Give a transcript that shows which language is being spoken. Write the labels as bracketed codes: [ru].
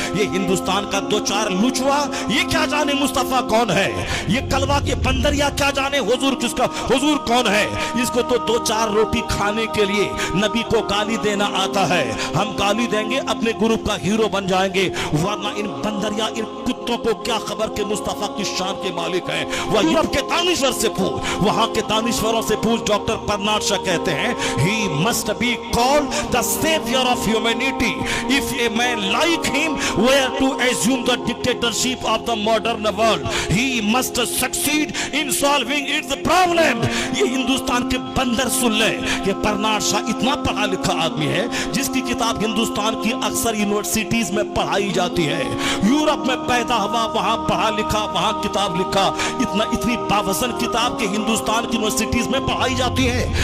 [ur] یہ ہندوستان کا دو چار لچوا یہ کیا جانے مصطفیٰ کون ہے, یہ کلوا کے بندریا کیا جانے حضور کس کا, حضور کون ہے. اس کو تو دو چار روٹی کھانے کے لیے نبی کو گالی دینا آتا ہے. ہم گالی دیں گے اپنے گروپ کا ہیرو بن جائیں گے, ورنہ ان بندریا ان کتوں کو کیا خبر کہ مصطفیٰ کی شان کے مالک ہیں. وہ یورپ کے دانشور سے پوچھ, وہاں کے دانشوروں سے پوچھ. ڈاکٹر برنارڈ شا کہتے ہیں [en] he must be called the savior of humanity. If a man like him were to assume the dictatorship of the modern world, he must succeed in solving its problem. [ur] یہ ہندوستان کے بندر سن لے کہ Bernard شا اتنا پڑھا لکھا آدمی ہے جس کی کتاب ہندوستان کی اکثر یونیورسٹیز میں پڑھائی جاتی ہے. یورپ میں پیدا ہوا, وہاں پڑھا لکھا, وہاں کتاب لکھا. اتنی باوزن کتاب کے ہندوستان کی یونیورسٹیز میں پڑھائی جاتی ہے.